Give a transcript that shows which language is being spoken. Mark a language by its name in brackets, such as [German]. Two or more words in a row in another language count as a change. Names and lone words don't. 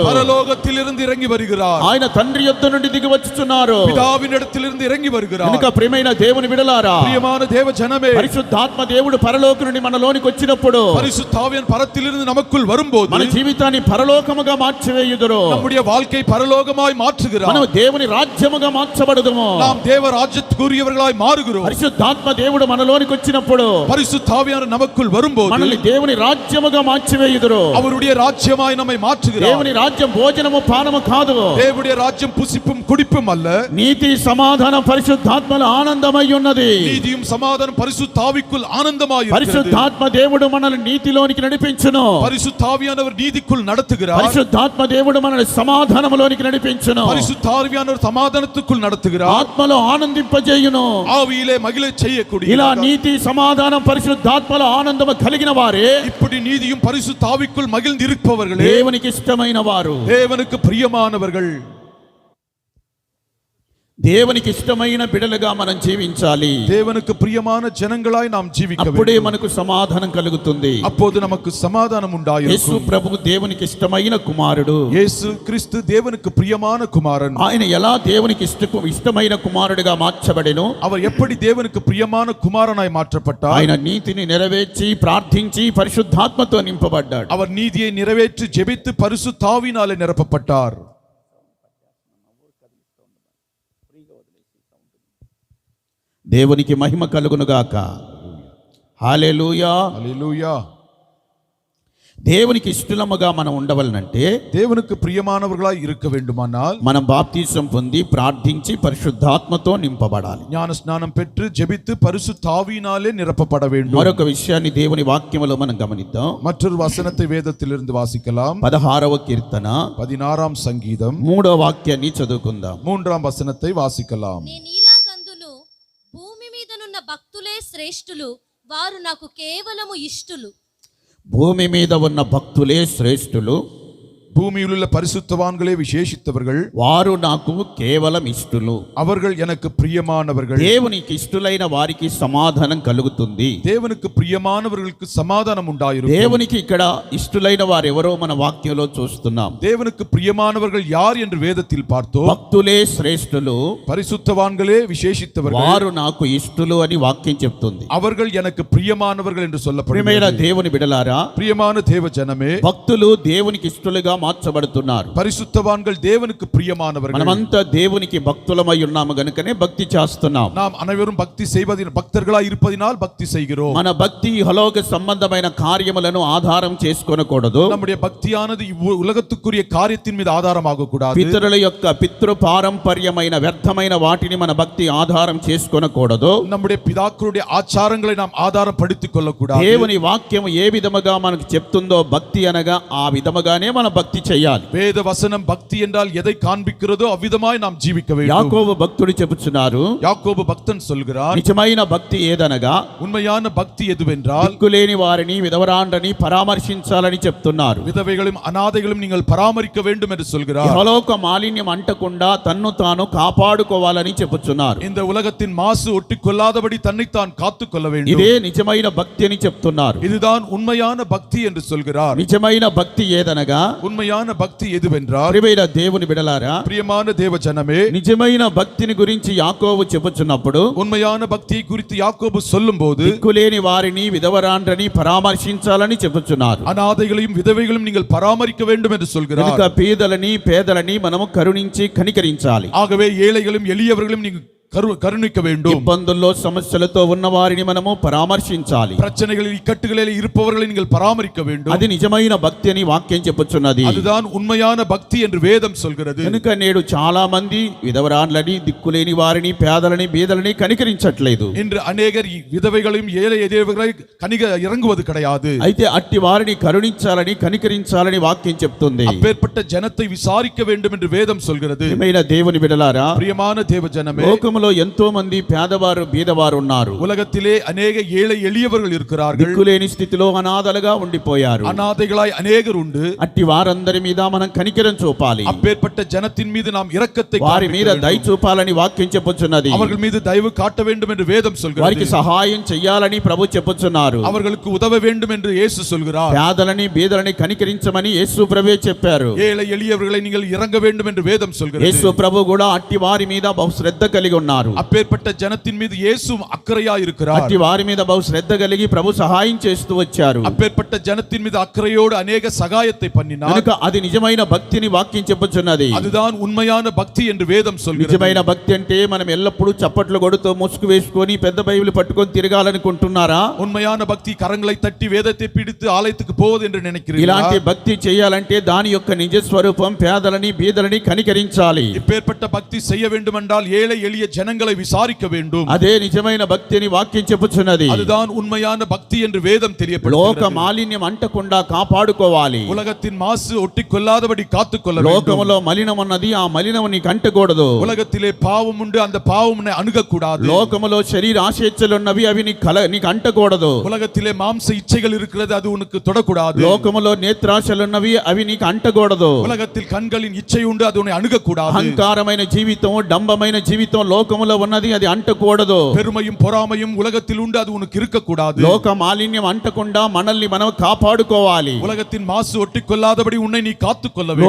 [Tamil] பரலோகத்திலிருந்து இறங்கி வருகிறார். [Telugu] ఆయన తండ్రి యొద్ద నుండి దిగి వచ్చుచున్నారు. [Tamil] பிதாவின் இடத்திலிருந்து இறங்கி வருகிறார். [Telugu] కనుక ప్రియమైన దేవుని బిడ్డలారా, [Tamil] பிரியமான தேவ ஜனமே, [Telugu] పరిశుద్ధాత్మ దేవుడు పరలోకం నుండి మనలోనికి వచ్చినప్పుడు [Tamil] பரிசுத்த ஆவியான் பரத்திலிருந்து நமக்குள் வரும்போது [Telugu] మన జీవితాన్ని పరలోకముగా మార్చివేయుదురు. [Tamil] நம்முடைய வாழ்க்கை பரலோகமாய் மாற்றுகிறார். [Telugu] మనం దేవుని రాజ్యముగా మార్చబడుదుము. [Tamil] நாம் தேவ ராஜ்யத்துக்குரியவர்களாய் மாறுகிறோம். [Telugu] పరిశుద్ధాత్మ దేవుడు మనలోనికి వచ్చినప్పుడు [Tamil] பரிசுத்த ஆவியானவர் நமக்குள் வரும்போது [Telugu] మనల్ని దేవుని రాజ్యముగా మార్చివేయుదురు. [Tamil] அவருடைய ராஜ்யமாய் நம்மை மாற்றுகிறார். [Telugu] దేవుని రాజ్యం భోజనము పానము కాదు. [Tamil] தேவனுடைய ராஜ்யம் புசிப்பும் குடிப்பும் அல்ல. [Telugu] నీతి సమాధానం పరిశుద్ధాత్మల ఆనందమై ఉన్నది. [Tamil] நீதியும் சமாதானம் பரிசுத்த ஆவிக்குள் ஆனந்தமாய் இருக்கிறது. [Telugu] పరిశుద్ధాత్మ దేవుడు మనల్ని నీతిలోనికి నడిపించును. [Tamil] பரிசுத்த ஆவியானவர் நீதிக்குள் நடத்துகிறார். [Telugu] పరిశుద్ధాత్మ దేవుడు మనల్ని సమాధానములోనికి నడిపించును. [Tamil] பரிசுத்த ஆவியானவர் சமாதானத்துக்குள் நடத்துகிறார். [Telugu] ఆత్మలో ఆనందింపజేయును. [Tamil] ஆவியிலே மகிழச் செய்யக்கூடிய [Telugu] ఇలా నీతి సమాధానం పరిశుద్ధాత్మల ఆనందము కలిగిన వారే [Tamil] இப்படி நீதியும் பரிசுத்த ஆவிக்குள் மகிழ்ந்து அறிந்திருப்பவர்களே, [Telugu] దేవునికి ఇష్టమైన వారు, [Tamil] தேவனுக்கு பிரியமானவர்கள், [Telugu] దేవునికి ఇష్టమైన బిడలుగా మనం జీవించాలి. [Tamil] தேவனுக்கு பிரியமான ஜனங்களாய் நாம் ஜீவிக்க [Telugu] అప్పుడే [Tamil] வேண்டும். [Telugu] మనకు సమాధానం కలుగుతుంది. [Tamil] அப்போது நமக்கு சமாதானம் [Telugu] యేసు [Tamil] உண்டாயிருக்கும். [Telugu] ప్రభు దేవునికి ఇష్టమైన కుమారుడు. [Tamil] இயேசு கிறிஸ்து தேவனுக்கு பிரியமான குமாரன். [Telugu] ఆయన ఎలా దేవునికి ఇష్టమైన కుమారుడిగా మార్చబడెను? [Tamil] அவர் எப்படி தேவனுக்கு பிரியமான குமாரனாய் மாற்றப்பட்டார்? [Telugu] ఆయన నీతిని నెరవేర్చి ప్రార్థించి పరిశుద్ధాత్మతో నింపబడ్డాడు. [Tamil] அவர் நீதியை நிறைவேற்றி ஜெபித்து பரிசுத்தாவினாலே நிரப்பப்பட்டார். [Telugu] దేవునికి మహిమ కలుగునుగాక. హల్లెలూయా. [Tamil] அல்லேலூயா. [Telugu] దేవునికి ఇష్టలముగా మనం ఉండవలనంటే [Tamil] தேவனுக்கு பிரியமானவர்களாய் இருக்க வேண்டுமானால் [Telugu] మనం బాప్తిసం పొంది ప్రార్థించి పరిశుద్ధాత్మతో నింపబడాలి. [Tamil] ஞான ஸ்நானம் பெற்று ஜெபித்து பரிசுத்தாவியினாலே நிரப்பப்பட வேண்டும். [Telugu] మరొక విషయాన్ని దేవుని వాక్యములో మనం గమనిద్దాం. [Tamil] மற்றொரு வசனத்தை வேதத்திலிருந்து வாசிக்கலாம். [Telugu] 16వ కీర్తన [Tamil] 16ஆம் சங்கீதம் [Telugu] 3వ వాక్యాన్ని చదువుకుందాం. [Tamil] 3ஆம் వசனத்தை வாசிக்கலாம். [Telugu] నేనీలాగందును భూమి మీదనున్న భక్తులే శ్రేష్ఠులు, వారు నాకు కేవలము ఇష్టులు. భూమి మీద ఉన్న భక్తులే శ్రేష్ఠులు, [Tamil] பூமியில் உள்ள பரிசுத்தவான்களே விசேஷித்தவர்கள், [Telugu] వారు నాకు కేవలం ఇష్టులు. [Tamil] அவர்கள் எனக்கு பிரியமானவர்கள். [Telugu] దేవునికి ఇష్టులైన వారికి సమాధానం కలుగుతుంది. [Tamil] தேவனுக்கு பிரியமானவர்களுக்கு சமாதானம் உண்டாயிருக்கும். [Telugu] దేవునికి ఇక్కడ ఇష్టులైన వారు ఎవరో మన వాక్యంలో చూస్తున్నాం. [Tamil] தேவனுக்கு பிரியமானவர்கள் யார் என்று வேதத்தில் பார்த்தோம். [Telugu] భక్తులే శ్రేష్ఠులు, [Tamil] பரிசுத்தவான்களே விசேஷித்தவர்கள், [Telugu] వారు నాకు ఇష్టులు అని వాక్యం చెప్తుంది. [Tamil] அவர்கள் எனக்கு பிரியமானவர்கள் என்று [Telugu] ప్రియమైన [Tamil] சொல்லப்படுகிறது. [Telugu] దేవుని బిడలారా, [Tamil] பிரியமான தேவ ஜனமே, [Telugu] భక్తులు దేవునికి ఇష్టలుగా మార్చబడుతున్నారు. [Tamil] பரிசுத்தவான்கள் தேவனுக்கு பிரியமானவர்கள். [Telugu] మనమంతా దేవునికి భక్తులమై ఉన్నాము గనుకనే భక్తి చేస్తున్నాం. [Tamil] நாம் அனைவரும் பக்தி செய்வதில் பக்தர்களாய் இருப்பதினால் பக்தி செய்கிறோம். [Telugu] మన భక్తి ఇహలోక సంబంధమైన కార్యములను ఆధారం చేసుకోనకూడదు. [Tamil] நம்முடைய பக்தியானது உலகத்துக்குரிய காரியத்தின் மீது ஆதாரமாக கூடாது. [Telugu] పితరుల యొక్క పితృ పారంపర్యమైన వ్యర్థమైన వాటిని మన భక్తి ఆధారం చేసుకోనకూడదు. [Tamil] நம்முடைய பிதாக்களுடைய ஆச்சாரங்களை நாம் ஆதாரம் படுத்திக் கொள்ளக்கூடாது. [Telugu] దేవుని వాక్యం ఏ విధముగా మనకు చెప్తుందో భక్తి అనగా ఆ విధముగానే మన భక్తి చేయాలి. [Tamil] வேத வசனம் பக்தி என்றால் எதை காண்பிக்கிறதோ அவ்விதமாய் நாம் ஜீவிக்க வேண்டும். [Telugu] యాకోబు భక్తుడు చెబుతున్నారు, [Tamil] யாக்கோபு பக்தன் சொல்கிறார், [Telugu] నిజమైన భక్తి ఏదనగా [Tamil] உண்மையான பக்தி எதுவென்றால் [Telugu] దిక్కులేని వారిని విధవరాండ్రని పరామర్శించాలని చెప్తున్నారు. [Tamil] விதவைகளும் அநாதைகளும் நீங்கள் பராமரிக்க வேண்டும் என்று சொல்கிறார். [Telugu] ఇహలోక మాలిన్యం అంటకుండా తన్ను తాను కాపాడుకోవాలని చెబుతున్నారు. [Tamil] இந்த உலகத்தின் மாசு ஒட்டிக்கொள்ளாதபடி தன்னைத்தான் காத்துக் கொள்ள வேண்டும். [Telugu] ఇదే నిజమైన భక్తి అని చెప్తున్నారు. [Tamil] இதுதான் உண்மையான பக்தி என்று சொல்கிறார். [Telugu] నిజమైన భక్తి ఏదనగా, [Tamil] உண்மையான பக்தி எதுவென்றால், [Telugu] ప్రియమైన దేవుని బిడలారా, [Tamil] பிரியமான தேவ ஜனமே, [Telugu] నిజమైన భక్తిని గురించి యాకోబు చెబుతున్నప్పుడు [Tamil] உண்மையான பக்தியை குறித்து யாக்கோபு சொல்லும்போது [Telugu] దిక్కులేని వారిని విధవరాండ్రని పరామర్శించాలని చెబుతున్నారు. [Tamil] அநாதைகளையும் விதவைகளையும் நீங்கள் பராமரிக்க வேண்டும் என்று சொல்கிறார். [Telugu] కనుక పేదలని మనము కరుణించి కనికరించాలి. [Tamil] ஆகவே ஏழைகளும் எளியவர்களும் நீங்கள் கருணிக்க வேண்டும். [Telugu] ఇబ్బందుల్లో సమస్యలతో ఉన్న వారిని మనము పరామర్శించాలి. [Tamil] பிரச்சனைகளில் இக்கட்டுகளில் இருப்பவர்களை நீங்கள் பராமரிக்க வேண்டும். [Telugu] అది నిజమైన భక్తి అని వాక్యం చెప్పుచున్నది. [Tamil] அதுதான் உண்மையான பக்தி என்று வேதம் சொல்கிறது. [Telugu] కనుక నేడు చాలా మంది విధవరాండ్లని, దిక్కులేని వారిని, పేదలని, బీదలని కనికరించట్లేదు. [Tamil] இன்று அநேகர் விதவைகளையும் ஏழை எளியவர்களை இறங்குவது கிடையாது. [Telugu] అయితే అట్టి వారిని కరుణించాలని, కనికరించాలని వాక్యం చెప్తుంది. [Tamil] அப்பேற்பட்ட ஜனத்தை விசாரிக்க வேண்டும் என்று வேதம் சொல்கிறது. [Telugu] ప్రియమైన దేవుని బిడ్డలారా, [Tamil] பிரியமான தேவ ஜனமே, [Telugu] లోకములో ఎంతో మంది పేదవారు, బీదవారు ఉన్నారు. [Tamil] உலகத்திலே அநேக ஏழை எளியவர்கள் இருக்கிறார்கள். [Telugu] దిక్కులేని స్థితిలో అనాథలుగా ఉండిపోయారు. [Tamil] அநாதைகளாய் அநேகர் உண்டு. [Telugu] అట్టి వారందరి మీద మనం కనికరం చూపాలి. [Tamil] அப்பேற்பட்ட ஜனத்தின் மீது நாம் இரக்கத்தை [Telugu] వారి మీద దయ చూపాలని వాక్యం చెప్పుచున్నది. [Tamil] அவர்கள் மீது தயவு காட்ட வேண்டும் என்று வேதம் சொல்கிறது. [Telugu] వారికి సహాయం చేయాలని ప్రభు చెప్పుచున్నారు. [Tamil] அவர்களுக்கு உதவ வேண்டும் என்று இயேசு சொல்கிறார். [Telugu] పేదలని, బీదలని కనికరించమని యేసు ప్రభువే చెప్పారు. [Tamil] ஏழை எளியவர்களை நீங்கள் இறங்க வேண்டும் என்று வேதம் சொல்கிறது. [Telugu] యేసు ప్రభు కూడా అట్టి వారి మీద బహు శ్రద్ధ కలిగి ఉన్నారు. [Tamil] அப்பேற்பட்ட ஜனத்தின் மீது இயேசு அக்கறையாய் இருக்கிறார். [Telugu] అట్టి వారి మీద బహు శ్రద్ధ కలిగి ప్రభు సహాయం చేస్తూ వచ్చారు. [Tamil] அப்பேற்பட்ட ஜனத்தின் மீது அக்கறையோடு அநேக சகாயத்தை பண்ணினார். [Telugu] కనుక అది నిజమైన భక్తిని వాక్యం చెప్పుచున్నది. [Tamil] அதுதான் உண்மையான பக்தி என்று வேதம் சொல்கிறது. [Telugu] నిజమైన భక్తి అంటే మనం ఎల్లప్పుడూ చప్పట్లు కొడుతూ ముసుగు వేసుకొని పెద్ద బైబిల్ పట్టుకొని తిరగాలనుకుంటున్నారా? [Tamil] உண்மையான பக்தி கரங்களை தட்டி வேதத்தை பிடித்து ஆலயத்துக்கு போவது என்று நினைக்கிறீர்களா? [Telugu] ఇలాంటి భక్తి చేయాలంటే దాని యొక్క నిజ స్వరూపం పేదలని, బీదలని కనికరించాలి. [Tamil] இப்பேற்பட்ட பக்தி செய்ய வேண்டுமென்றால் ஏழை எளிய ஜனங்களை விசாரிக்க வேண்டும். [Telugu] అదే నిజమైన భక్తి అని వాక్యం చెప్పుచున్నది. [Tamil] அதுதான் உண்மையான பக்தி என்று வேதம் [Telugu] లోక [Tamil] தெரியப்படுகிறது. [Telugu] మాలిన్యం అంటకుండా కాపాడుకోవాలి. [Tamil] உலகத்தின் மாசு ஒட்டிக்கொள்ளாதபடி காத்துக்கொள்ள வேண்டும். [Telugu] లోకములో మలినం ఉన్నది, ఆ మలినం నీకు అంటకూడదు. [Tamil] உலகத்திலே பாவம் உண்டு, அந்த பாவம் அணுகக்கூடாது. [Telugu] లోకములో శరీర ఆశీర్వాదాలు ఉన్నవి, అవి నీకు అంటకూడదు. [Tamil] உலகத்திலே மாம்ச இச்சைகள் இருக்கிறது, அது உனக்கு தொடக்கூடாது. [Telugu] లోకములో నేత్రాశలు ఉన్నవి, అవి నీకు అంటకూడదు. [Tamil] உலகத்தில் கண்களின் இச்சை உண்டு, அது உன்னை அணுகக்கூடாது. [Telugu] అహంకారమైన జీవితం, డంబమైన జీవితం లోకములో ఉన్నది, అది అంటకూడదు. [Tamil] பெருமையும் பொறாமையும் உலகத்தில் உண்டு, அது உனக்கு இருக்கக்கூடாது. [Telugu] లోక మాలిన్యం అంటకుండా మనల్ని మనం కాపాడుకోవాలి. [Tamil] உலகத்தின் மாசு ஒட்டிக்கொள்ளாதபடி உன்னை நீ காத்துக்கொள்ள வேண்டும்.